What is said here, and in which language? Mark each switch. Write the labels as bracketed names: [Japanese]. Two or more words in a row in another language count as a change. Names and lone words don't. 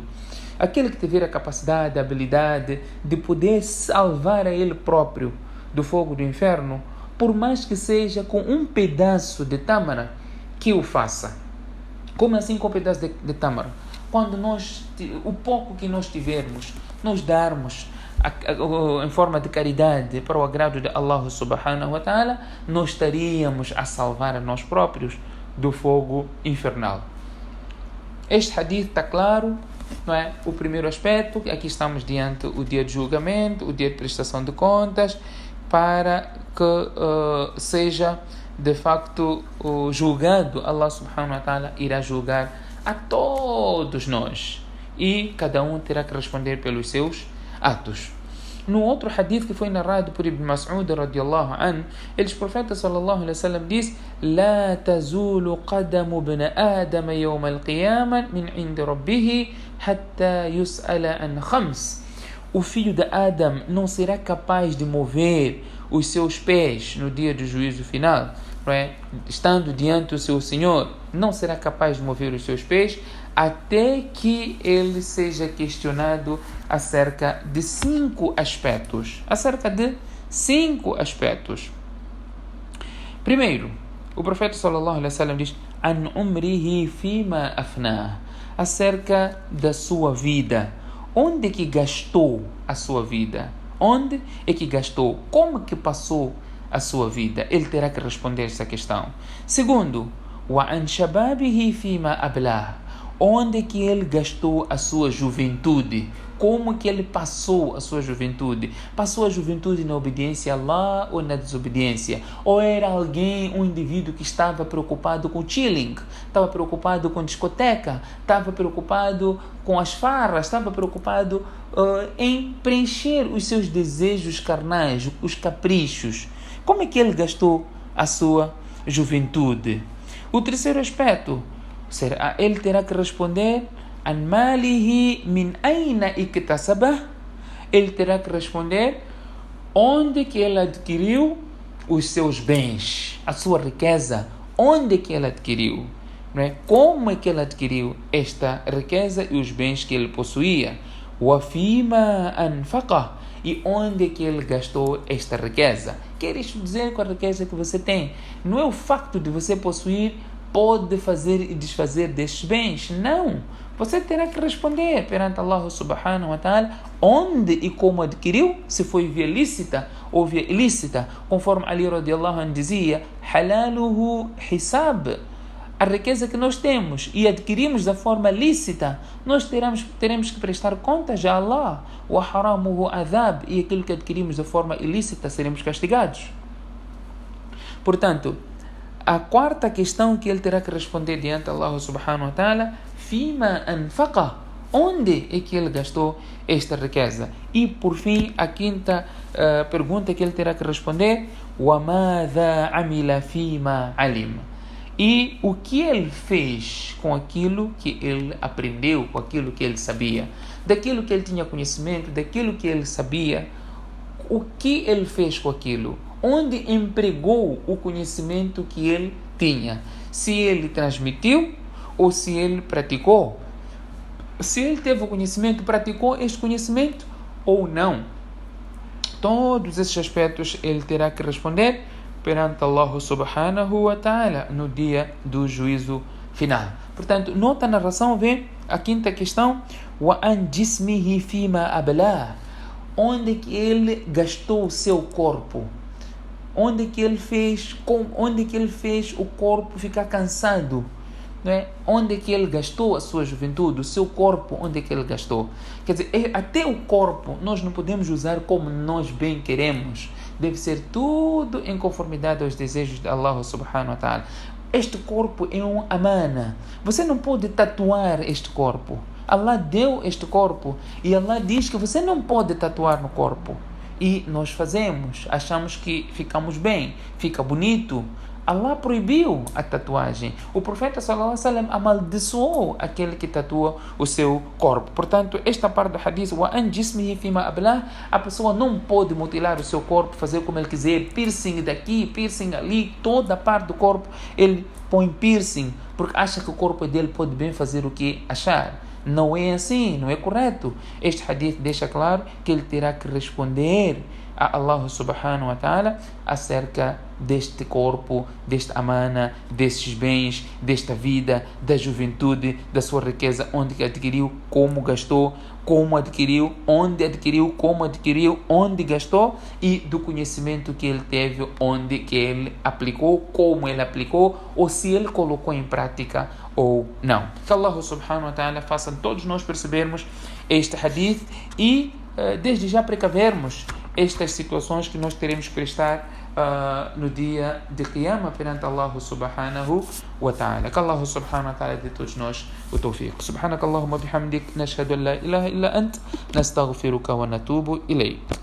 [Portuguese] Aquele que tiver a capacidade, a habilidade de poder salvar a ele próprio do fogo do inferno, por mais que seja com um pedaço de tâmara, que o faça. Como assim com um pedaço de tâmara? Quando o pouco que nós tivermos, nós darmos em forma de caridade para o agrado de Allah [Arabic] سبحانه وتعالى, [Portuguese] nós estaríamos a salvar a nós próprios do fogo infernal. Este hadith está claro, não é? O primeiro aspecto, aqui estamos diante o dia de julgamento, o dia de prestação de contas, para que seja de facto julgado. Allah [Arabic] سبحانه وتعالى [Portuguese] irá julgar a todos nós e cada um terá que responder pelos seus atos. No outro hadith que foi narrado por Ibn Mas'ud [Arabic] رضي الله عنه, [Portuguese] o profeta [Arabic] صلى الله عليه وسلم [Portuguese] diz: [Arabic] لا تزول قدم ابن آدم يوم القيامة من عند ربه حتى يسأل عن خمس. [Portuguese] O filho de Adam não será capaz de mover os seus pés no dia do juízo final, não é? Estando diante do seu Senhor, não será capaz de mover os seus pés até que ele seja questionado acerca de 5 aspectos. Primeiro, o profeta [Arabic] صلى الله عليه وسلم [Portuguese] diz: [Arabic] عن عمره فيما أفناه, [Portuguese] acerca da sua vida. Onde que gastou a sua vida? Onde é que gastou? Como que passou a sua vida? Ele terá que responder essa questão. Segundo, [Arabic] وعن شبابه فيما أبلاه, [Portuguese] onde que ele gastou a sua juventude? Como que ele passou a sua juventude? Passou a juventude na obediência a Allah ou na desobediência? Ou era alguém, um indivíduo que estava preocupado com chilling, estava preocupado com discoteca, estava preocupado com as farras, estava preocupado em preencher os seus desejos carnais, os caprichos? Como é que ele gastou a sua juventude? O terceiro aspecto, ele terá que responder: [Arabic] عن ماله من أين اكتسبه, [Portuguese] ele terá que responder onde que ele adquiriu os seus bens, a sua riqueza, onde que ele adquiriu, não é? Como é que ele adquiriu esta riqueza e os bens que ele possuía, [Arabic] وفيما أنفقه, [Portuguese] e onde que ele gastou esta riqueza. Quer isto dizer, com a riqueza que você tem, não é o facto de você possuir pode fazer e desfazer destes bens, não. Você terá que responder perante Allah [Arabic] سبحانه وتعالى [Portuguese] onde e como adquiriu, se foi via lícita ou via ilícita, conforme Ali [Arabic] رضي الله عنه [Portuguese] dizia: [Arabic] حلاله حساب, [Portuguese] a riqueza que nós temos e adquirimos da forma lícita, nós teremos que prestar contas a Allah. [Arabic] وحرامه عذاب, [Portuguese] e aquilo que adquirimos da forma ilícita seremos castigados. Portanto, a quarta questão que ele terá que responder diante de Allah [Arabic] سبحانه وتعالى: فيما أنفق, [Portuguese] onde é que ele gastou esta riqueza? E por fim, a quinta pergunta que ele terá que responder: [Arabic] وماذا عمل فيما علم, [Portuguese] e o que ele fez com aquilo que ele aprendeu, com aquilo que ele sabia, daquilo que ele tinha conhecimento, daquilo que ele sabia, o que ele fez com aquilo? Onde empregou o conhecimento que ele tinha? Se ele transmitiu ou se ele praticou? Se ele teve o conhecimento, praticou este conhecimento ou não? Todos esses aspectos ele terá que responder perante Allah [Arabic] سبحانه وتعالى [Portuguese] no dia do juízo final. Portanto, nota a narração, vê a quinta questão: [Arabic] وعن جسمه فيما أبلاه, [Portuguese] onde que ele gastou o seu corpo? Onde que ele fez o corpo ficar cansado? Não é? Onde que ele gastou a sua juventude, o seu corpo, onde que ele gastou? Quer dizer, até o corpo nós não podemos usar como nós bem queremos. deve ser tudo em conformidade aos desejos de Allah [Arabic] سبحانه وتعالى. [Portuguese] Este corpo é um amana. Você não pode tatuar este corpo. Allah deu este corpo e Allah diz que você não pode tatuar no corpo. E nós fazemos, achamos que ficamos bem, fica bonito. Allah proibiu a tatuagem. O profeta [Arabic] صلى الله عليه وسلم [Portuguese] amaldiçoou aquele que tatua o seu corpo. Portanto, esta parte do hadith, [Arabic] وَأَنْ جِسْمِهِ فِيمَا أَبْلَاهِ, [Portuguese] a pessoa não pode mutilar o seu corpo, fazer como ele quiser, piercing daqui, piercing ali, toda a parte do corpo ele põe piercing, porque acha que o corpo dele pode bem fazer o que achar. Não é assim, não é correto. Este hadith deixa claro que ele terá que responder a Allah [Arabic] سبحانه وتعالى [Portuguese] acerca deste corpo, desta amana, destes bens, desta vida, da juventude, da sua riqueza, onde que adquiriu, como gastou, como adquiriu, como adquiriu, onde gastou, e do conhecimento que ele teve, onde que ele aplicou, como ele aplicou, ou se ele colocou em prática ou não. Que Allah [Arabic] سبحانه وتعالى [Portuguese] faça todos nós percebermos este hadith e desde já precavermos estas situações que nós teremos que prestar no dia de Qiyamah perante Allah [Arabic] سبحانه وتعالى. [Portuguese] Que Allah [Arabic] سبحانه وتعالى [Portuguese] dê todos nós o tawfiq. [Arabic] سبحانك اللهم بحمدك نشهد أن لا إله إلا أنت نستغفرك ونتوب إليك.